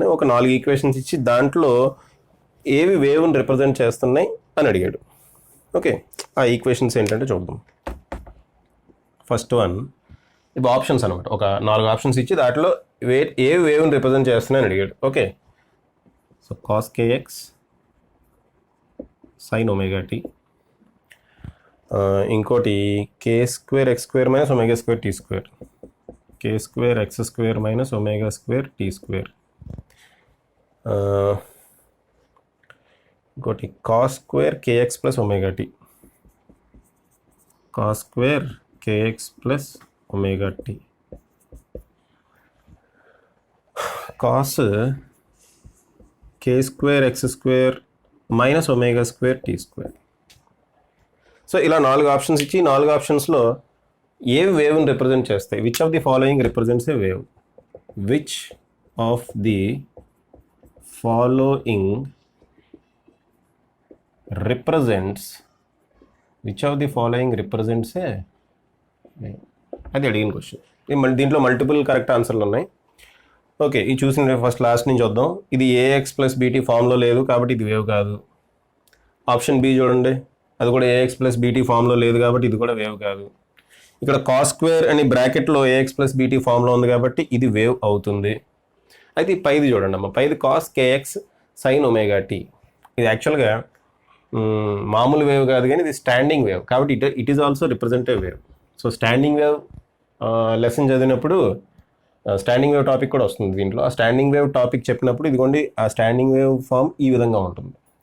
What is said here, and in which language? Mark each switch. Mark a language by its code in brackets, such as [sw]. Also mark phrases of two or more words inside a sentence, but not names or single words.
[te] ఒక 4 ఈక్వేషన్స్ ఇచ్చి దాంట్లో ఏవి వేవ్ని రిప్రజెంట్ చేస్తున్నాయి అని అడిగాడు. ఓకే, ఆ ఈక్వేషన్స్ ఏంటంటే చూద్దాం. [en] first one, [te] ఇవి ఆప్షన్స్ అనమాట. ఒక 4 ఆప్షన్స్ ఇచ్చి దాంట్లో ఏవి వేవ్ని రిప్రజెంట్ చేస్తున్నాయని అడిగాడు. [en] okay, so [te] cos kx sin ωt, ఇంకోటి k² x² - ω² t², k² x² - ω² t², ఇంకోటి cos² kx + ωt, cos² kx + ωt, cos k² x² - ω² t². సో ఇలా 4 ఆప్షన్స్ ఇచ్చి 4 ఆప్షన్స్లో ఏవి వేవ్ని రిప్రజెంట్ చేస్తాయి? [en] Which of the following represents a wave? Which of the following represents a wave? [te] అది అడిగిన క్వశ్చన్. దీంట్లో [en] multiple correct answers [te] ఉన్నాయి. ఓకే, ఇది చూసిన [en] first last [te] నుంచి వద్దాం. ఇది [en] ax plus bt [te] ఫామ్లో లేదు కాబట్టి ఇది వేవ్ కాదు. [en] option B [te] చూడండి, అది కూడా [en] ax plus bt [te] ఫామ్లో లేదు కాబట్టి ఇది కూడా వేవ్ కాదు. ఇక్కడ cos² అని బ్రాకెట్లో [en] ax plus bt [te] ఫామ్లో ఉంది కాబట్టి ఇది వేవ్ అవుతుంది. అయితే ఈ పైది చూడండి అమ్మ, పైది cos kx sin ωt. ఇది యాక్చువల్గా మామూలు వేవ్ కాదు కానీ ఇది [en] standing wave [te] కాబట్టి [en] it is also representative wave. so standing wave lesson [te] చదివినప్పుడు [en] standing wave topic [te] కూడా వస్తుంది దీంట్లో. ఆ [en] standing wave topic [te] చెప్పినప్పుడు ఇదిగోండి ఆ [en] standing wave form [te] ఈ విధంగా ఉంటుంది.